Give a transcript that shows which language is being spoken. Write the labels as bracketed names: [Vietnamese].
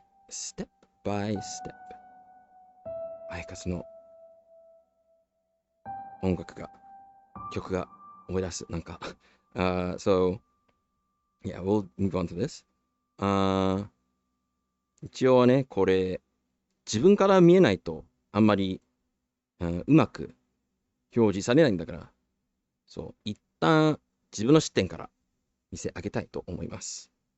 [English] Step by step。 [Japanese] アイカスの音楽が、曲が思い出す。なんか。 [English] So, yeah, we'll move on to this. [Japanese] 一応ね、これ、自分から見えないと、あんまり、うまく表示されないんだから、そう、一旦自分の視点から見せ上げたいと思います。